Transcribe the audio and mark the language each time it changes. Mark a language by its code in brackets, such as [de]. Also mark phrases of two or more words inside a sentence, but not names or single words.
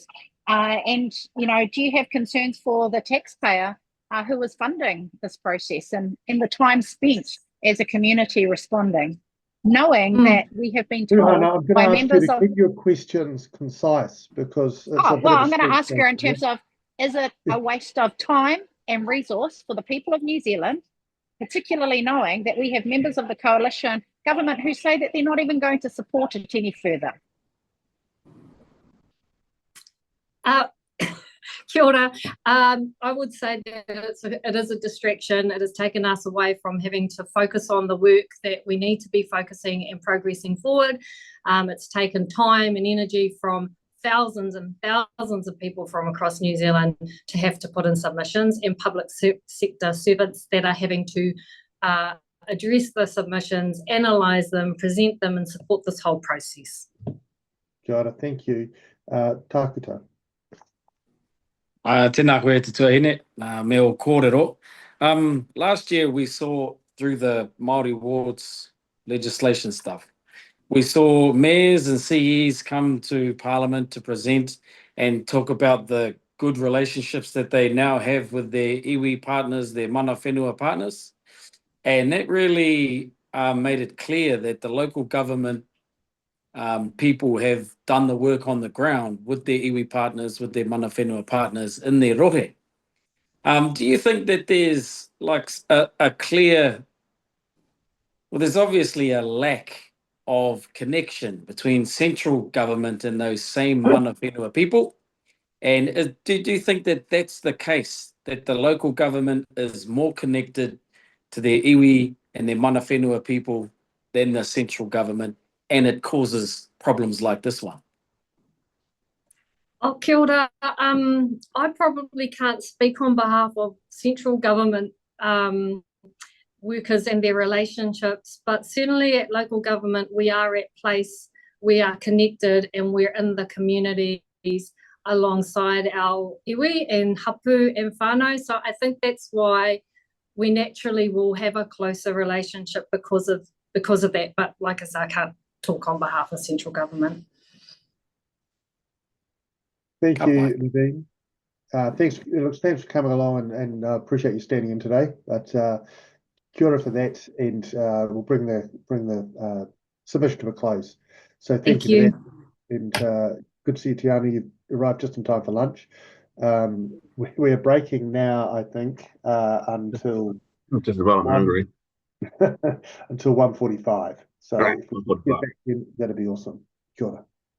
[en] And, you know, do you have concerns for the taxpayer who is funding this process and the time spent as a community responding, knowing that we have been told by members of... Keep your questions concise, because... I'm going to ask her in terms of, is it a waste of time and resource for the people of New Zealand, particularly knowing that we have members of the coalition government who say that they're not even going to support it any further? [mi] Kia ora. [en] I would say that it is a distraction. It has taken us away from having to focus on the work that we need to be focusing and progressing forward. It's taken time and energy from thousands and thousands of people from across New Zealand to have to put in submissions, and public sector servants that are having to address the submissions, analyse them, present them, and support this whole process. Kia thank you. Takuta. [mi] Tēnā koe te tuahine, me o kōrero. [en] Last year we saw through the Māori wards legislation stuff, we saw mayors and CEs come to Parliament to present and talk about the good relationships that they now have with their iwi partners, their [mi] mana whenua [en] partners. And that really made it clear that the local government people have done the work on the ground with their iwi partners, with their [mi] mana whenua [en] partners in their rohe. Do you think that there's like a clear, well, there's obviously a lack of connection between central government and those same [mi] mana whenua [en] people? And do you think that that's the case, that the local government is more connected to their iwi and their [mi] mana whenua [en] people than the central government, and it causes problems like this one? [mi] Oh, kia ora. [en] I probably can't speak on behalf of central government workers and their relationships, but certainly at local government, we are at place, we are connected, and we're in the communities alongside our iwi and hapu and whānau. So I think that's why we naturally will have a closer relationship because of that. But like I say, I can't talk on behalf of central government. Thank you, Nadine. Thanks for coming along, and appreciate you standing in today. But [mi] kia ora [en] for that, and we'll bring the submission to a close. So thank you for that, and good to see you, Tiana. You've arrived just in time for lunch. We are breaking now, I think, until just about hungry. until 1:45. So Right, if we get back in, that'd be awesome. [mi] Kia ora.